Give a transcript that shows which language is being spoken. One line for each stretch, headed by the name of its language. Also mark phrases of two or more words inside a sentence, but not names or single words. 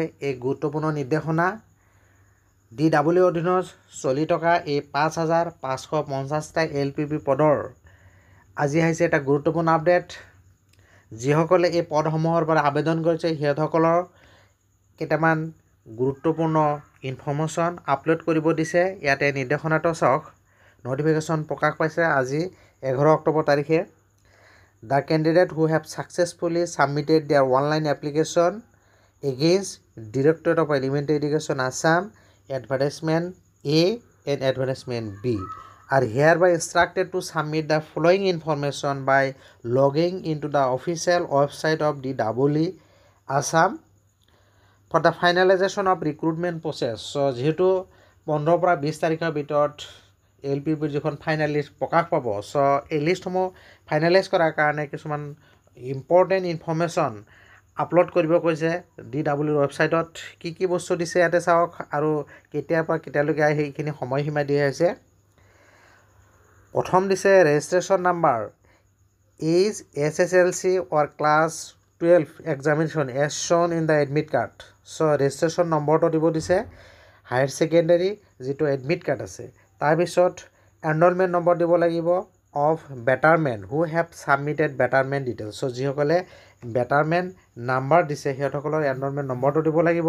Assamese: এই গুৰুত্বপূৰ্ণ নিৰ্দেশনা DWৰ অধীনত চলি থকা এই 5,550টা LPP পদৰ আজি আহিছে এটা গুৰুত্বপূৰ্ণ আপডেট। যিসকলে এই পদসমূহৰ পৰা আবেদন কৰিছে সিহঁতসকলৰ কেইটামান গুৰুত্বপূৰ্ণ ইনফৰমেশ্যন আপলোড কৰিব দিছে। ইয়াতে নিৰ্দেশনাটো চাওক। নটিফিকেশ্যন প্ৰকাশ পাইছে আজি 11 অক্টোবৰ তাৰিখে।
English: The candidate who have successfully submitted their online application against Directorate of Elementary Education Assam Advertisement A and Advertisement B are hereby instructed to submit the following information by logging into the official website of DWE Assam for the finalization of recruitment process.
Assamese: So যেহেতু 15 পৰা 20 তাৰিখৰ ভিতৰত LPPৰ যিখন
English: final list
Assamese: প্ৰকাশ পাব, চ' এই লিষ্টসমূহ ফাইনেলাইজ কৰাৰ কাৰণে কিছুমান
English: important information
Assamese: আপলোড কৰিব কৈছে DWৰ ৱেবছাইটত। কি বস্তু দিছে ইয়াতে চাওক আৰু কেতিয়াৰ পৰা কেতিয়ালৈকে আহি সেইখিনি সময়সীমা দিয়া হৈছে। প্ৰথম দিছে
English: registration number as SSLC or class 12 examination as shown in the admit card.
Assamese: চ'
English: registration number
Assamese: দিব দিছে।
English: higher secondary যিটো admit card
Assamese: আছে তাৰপিছত
English: enrolment number
Assamese: দিব লাগিব
English: of betterment who have submitted betterment details.
Assamese: চ' যিসকলে
English: betterment number
Assamese: দিছে সিহঁতসকলৰ
English: enrolment number
Assamese: দিব লাগিব।